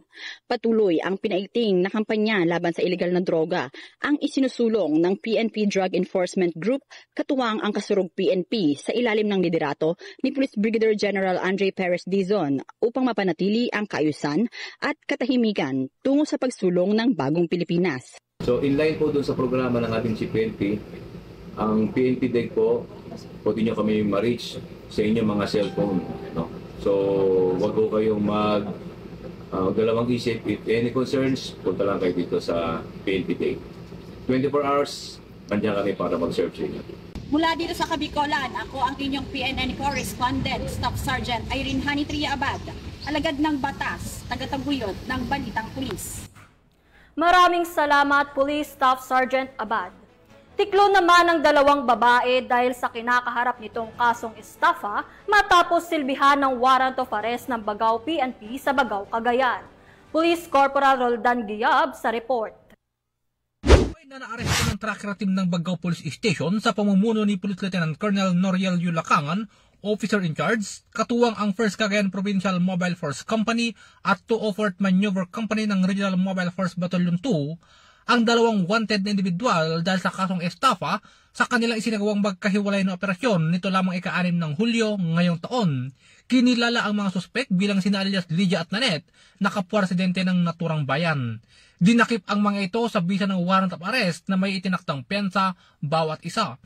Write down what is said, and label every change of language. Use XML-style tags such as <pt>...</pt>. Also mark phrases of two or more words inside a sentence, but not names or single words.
<tl>Patuloy ang pinaiting na kampanya laban sa ilegal na droga ang isinusulong ng PNP Drug Enforcement Group katuwang ang kasurog PNP sa ilalim ng liderato ni Police Brigadier General Andre Perez Dizon upang mapanatili ang kaayusan at katahimikan tungo sa pagsulong ng bagong Pilipinas. So</tl> <en>in line</en> <tl>po doon sa programa ng ating PNP, ang PNP DEG po, pwede nyo kami ma-reach sa inyong mga cellphone. So wag po kayong dalawang isip.</tl> <en>If any concerns,</en> <tl>punta lang kayo dito sa PNP DEG. 24 hours, nandiyan kami para mag-serve sa inyo. Mula dito sa Kabikolan, ako ang inyong PNN correspondent, Staff Sergeant Irene Hanitria Abad, alagad ng batas, tagataguyod ng Balitang Pulis. Maraming salamat, Police Staff Sergeant Abad. Tiklo naman ang 2 babae dahil sa kinakaharap nitong kasong estafa matapos silbihan ng</tl> <en>warrant of arrest</en> <tl>ng Bagao PNP sa Bagao, Cagayan. Police Corporal Roldan Giab sa report. Na naaresto ng tracker team ng Bagao Police Station sa pamumuno ni Police Lieutenant Colonel Noriel Yulacangan,</tl> <en>Officer in Charge,</en> <tl>katuwang ang 1st Cagayan Provincial Mobile Force Company at 204th Maneuver Company ng Regional Mobile Force Battalion 2, ang 2 wanted na individual dahil sa kasong estafa sa kanilang isinagawang magkahiwalay na operasyon nito lamang ika-6 ng Hulyo ngayong taon. Kinilala ang mga suspek bilang sina alias Lydia at Nanette na kapwa residente ng naturang bayan. Dinakip ang mga ito sa bisa ng</tl> <en>warrant of arrest</en> <tl>na may itinaktang pensa bawat isa.</tl>